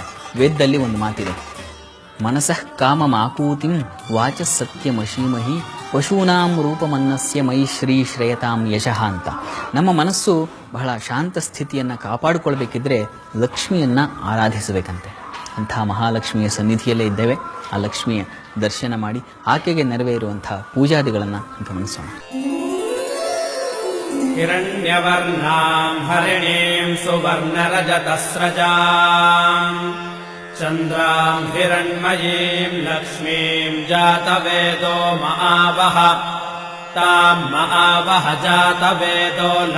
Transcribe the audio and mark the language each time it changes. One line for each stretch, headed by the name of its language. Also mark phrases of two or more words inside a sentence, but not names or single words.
Kannada: ವೇದದಲ್ಲಿ ಒಂದು ಮಾತಿದೆ,
Sanskrit: ಮನಸಃ ಕಾಮಮಾಕೂತಿಂ ವಾಚ ಸತ್ಯಮಶೀಮಹಿ ಪಶೂನಾಂ ರೂಪಮನ್ನಸ್ಯ ಮೈ ಶ್ರೀ ಶ್ರೇಯತಾಂ ಯಶಃ ಅಂತ.
Kannada: ನಮ್ಮ ಮನಸ್ಸು ಬಹಳ ಶಾಂತ ಸ್ಥಿತಿಯನ್ನು ಕಾಪಾಡಿಕೊಳ್ಬೇಕಿದ್ರೆ ಲಕ್ಷ್ಮಿಯನ್ನ ಆರಾಧಿಸಬೇಕಂತೆ. ಅಂತಹ ಮಹಾಲಕ್ಷ್ಮಿಯ ಸನ್ನಿಧಿಯಲ್ಲೇ ಇದ್ದೇವೆ. ಆ ಲಕ್ಷ್ಮಿಯ ದರ್ಶನ ಮಾಡಿ ಆಕೆಗೆ ನೆರವೇರುವಂತಹ ಪೂಜಾದಿಗಳನ್ನು ಗಮನಿಸೋಣ.
Sanskrit: हिरण्यवर्णां हरिणीं सुवर्णरजतस्रजां चन्द्रां हिरण्मयीं लक्ष्मीं जातवेदो महावह तां महावह जातवेदो